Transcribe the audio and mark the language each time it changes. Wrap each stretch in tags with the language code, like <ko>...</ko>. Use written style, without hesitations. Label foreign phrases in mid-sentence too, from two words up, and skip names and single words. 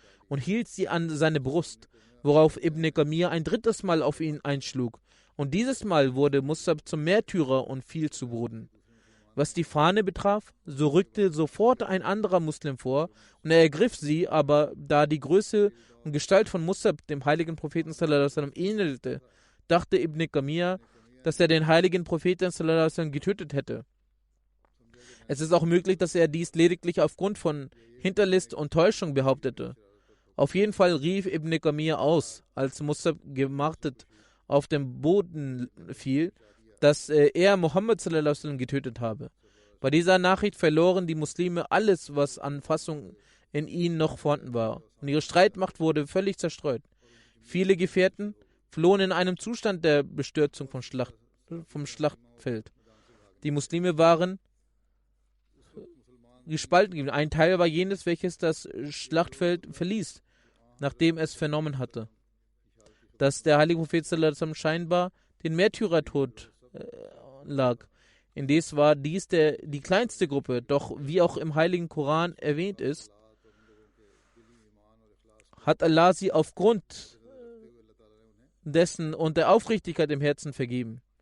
<de>und hielt sie an seine Brust, worauf Ibn Qamir ein drittes Mal auf ihn einschlug. Und dieses Mal wurde Musab zum Märtyrer und fiel zu Boden. Was die Fahne betraf, so rückte sofort ein anderer Muslim vor und er ergriff sie, aber da die Größe und Gestalt von Musab dem heiligen Propheten</de> <ar>صلى الله عليه وسلم</ar> <de>ähnelte, dachte Ibn Qamir, dass er den heiligen Propheten</de> <ar>صلى الله عليه وسلم</ar> <de>getötet hätte. Es ist auch möglich, dass er dies lediglich aufgrund von Hinterlist und Täuschung behauptete. Auf jeden Fall rief Ibn Qamir aus, als Musab gemartet auf dem Boden fiel, dass er Mohammed</de> <ar>صلى الله عليه وسلم</ar> <de>getötet habe. Bei dieser Nachricht verloren die Muslime alles, was an Fassung in ihnen noch vorhanden war, und ihre Streitmacht wurde völlig zerstreut. Viele Gefährten flohen in einem Zustand der Bestürzung vom Schlachtfeld. Die Muslime waren gespalten. Ein Teil war jenes, welches das Schlachtfeld verließ, nachdem es vernommen hatte, dass der heilige Prophet</de> <ar>صلى الله عليه وسلم</ar> <de>scheinbar den Märtyrertod lag. Indes war dies die kleinste Gruppe, doch wie auch im heiligen Koran erwähnt ist, hat Allah sie aufgrund dessen und der Aufrichtigkeit im Herzen vergeben.</de>